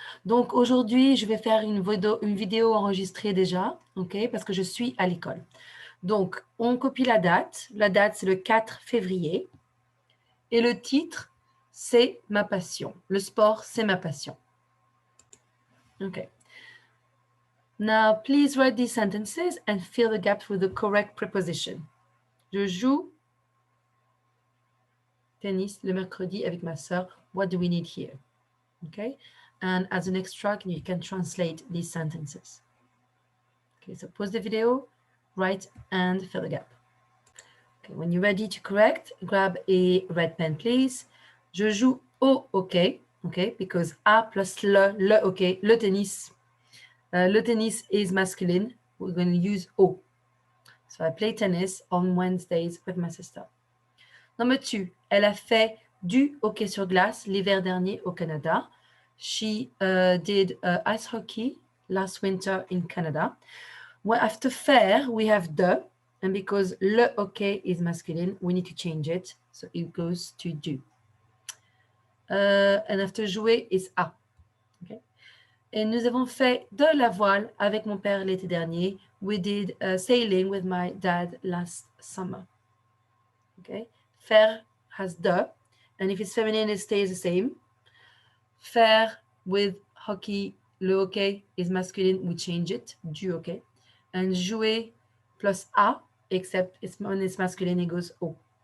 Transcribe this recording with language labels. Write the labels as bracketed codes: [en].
[fr] Donc aujourd'hui, je vais faire une vidéo enregistrée déjà, ok, parce que je suis à l'école. Donc, on copie la date. La date, c'est le 4 février. Et le titre, c'est ma passion. Le sport, c'est ma passion. Ok. [en] Now, please write these sentences and fill the gaps with the correct preposition. [fr] Je joue tennis le mercredi avec ma sœur. [en] What do we need here? Okay. And as an extra, you can translate these sentences. Okay, so pause the video, write and fill the gap. Okay, when you're ready to correct, grab a red pen, please. [fr] Je joue au hockey, [en] okay, because [fr] A plus le hockey, le tennis. [en] Le tennis is masculine. We're going to use O. So I play tennis on Wednesdays with my sister. Number 2, [fr] elle a fait du hockey sur glace l'hiver dernier au Canada. [en] She did ice hockey last winter in Canada. Well, after faire, we have de, and because le hockey is masculine, we need to change it. So it goes to do. And after jouer is a. Okay. [fr] Et nous avons fait de la voile avec mon père l'été dernier. [en] We did sailing with my dad last summer. Okay. Faire has de, and if it's feminine, it stays the same. Faire with hockey, le hockey is masculine, we change it, du hockey. And jouer plus a, except when it's masculine, it goes o.